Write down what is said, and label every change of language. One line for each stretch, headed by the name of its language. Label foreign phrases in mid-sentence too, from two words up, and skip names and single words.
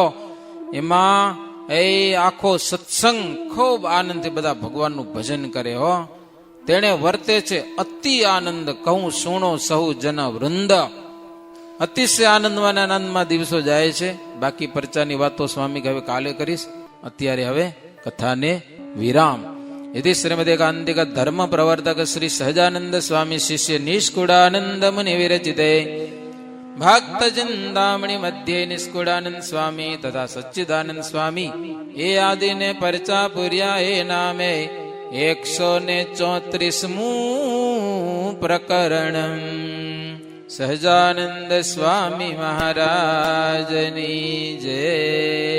Gujarati: એમાં એ આખો સત્સંગ ખૂબ આનંદથી બધા ભગવાનનું ભજન કરે હો. તેણે વર્તે છે અતિ આનંદ, કહું સુણો સહુ જન વૃંદ. અતિશય આનંદમાં આનંદમાં દિવસો જાય છે. બાકી પરચાની વાતો સ્વામી હવે કાલે કરીશ. અત્યારે હવે કથાને વિરામ.
Sanskrit: यदि श्रीमदेकांतिक धर्म प्रवर्तक श्री सहजानंद स्वामी शिष्य निष्कुड़ानंद मुनि विरचिते भक्त चिंतामणि मध्य निष्कुड़ानंद स्वामी तथा सच्चिदानंद स्वामी
Gujarati: એ આદિ ને પરચા પુર્યા એ નામે
Sanskrit: 134 प्रकरण
Gujarati: સહજાનંદ સ્વામી મહારાજની જય.